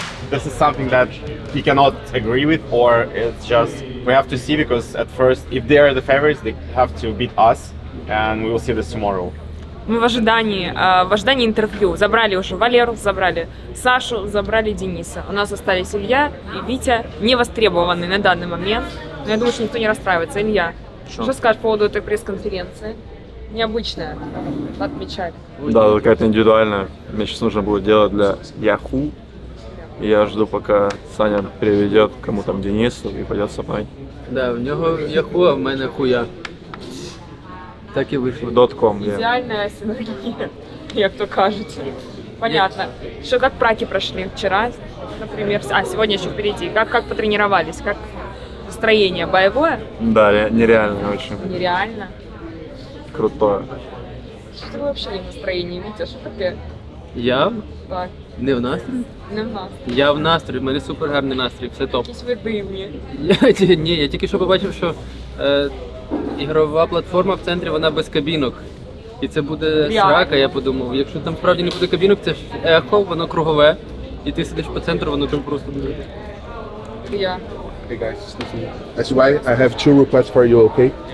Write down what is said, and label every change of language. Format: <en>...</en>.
<en>This is something that he cannot agree with, or it's just we have to see, because at first, if they are the favorites, they have to beat us, and we will see this tomorrow.</en> <ru>Мы в ожидании интервью. Забрали уже Валеру, забрали Сашу, забрали Дениса. У нас остались Илья и Витя, не востребованные на данный момент. Но я думаю, что никто не расстраивается. Илья, что скажешь по поводу этой пресс-конференции? Необычная, отмечали. Да, какая-то индивидуальная. Мне сейчас нужно будет делать для Yahoo. И я жду, пока Саня переведет кому там Денису и пойдет со мной.</ru> <uk>Да, в нього яху, а в мене хуя. Так і вийшло.</uk> <en>.com,</en> <ru>Идеальная синергия, як то кажуть. Понятно. Что, как праки прошли вчера, например? Сегодня еще впереди. Как потренировались? Как настроение? Боевое? Да, нереально очень. Нереально. Крутое. Что ты вообще не в настроении, Витя?</ru> <uk>Что таке? Я Так, не в настрої? не в нас. Я в настрої, в мене супер гарний настрій, все топ. Якісь ви дивні. Я тільки що побачив, що ігрова платформа в центрі, вона без кабінок. І це буде срака, я подумав. Якщо там справді не буде кабінок, це ж ехо, воно кругове. І ти сидиш по центру, воно там просто буде. Я.</uk> <en>Hey guys, that's why I have two requests for you, okay?</en>